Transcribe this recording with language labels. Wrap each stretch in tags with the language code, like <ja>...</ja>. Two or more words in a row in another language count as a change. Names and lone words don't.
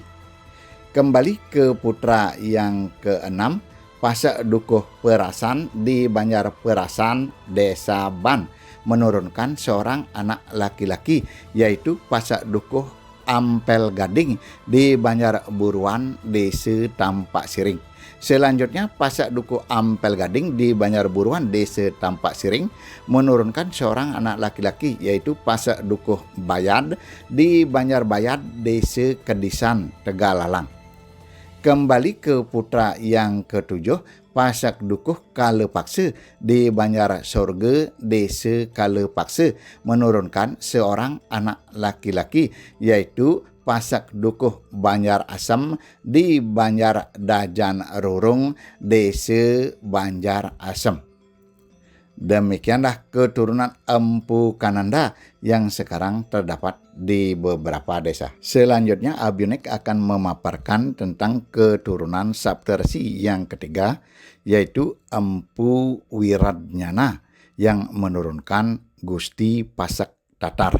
<id>Kembali ke putra yang keenam, pasak dukuh Perasan di Banjar Perasan Desa Ban menurunkan seorang anak laki-laki, yaitu pasak dukuh Ampel Gading di Banjar Buruan Desa Tampak Siring. Selanjutnya pasak dukuh Ampel Gading di Banjar Buruan Desa Tampak Siring menurunkan seorang anak laki-laki, yaitu pasak dukuh Bayad di Banjar Bayad Desa Kedisan Tegalalang. Kembali ke putra yang ketujuh, pasak dukuh Kalepaksa di Banjar Sorge Desa Kalepaksa menurunkan seorang anak laki-laki, yaitu pasak dukuh Banjar Asem di Banjar Dajan Rurung Desa Banjar Asem. Demikianlah keturunan Empu Kananda yang sekarang terdapat di beberapa desa. Selanjutnya, Abiunik akan memaparkan tentang keturunan Saptarsi yang ketiga, yaitu Empu Wiradnyana yang menurunkan Gusti Pasak Tatar.</id>